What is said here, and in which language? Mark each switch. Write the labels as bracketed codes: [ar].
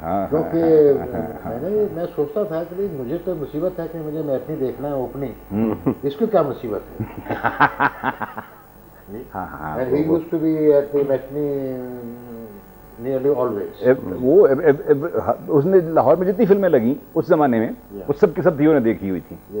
[ur] کیونکہ میں سوچتا تھا کہ مجھے تو مصیبت ہے کہ مجھے میتنی دیکھنا ہے اوپننگ, اس کو کیا مصیبت ہے. [en] He used to be at the matinee nearly always. [ur] وہ اس نے لاہور میں جتنی فلمیں لگیں اس زمانے میں وہ سب کی سب تھیوں نے دیکھی ہوئی تھیں.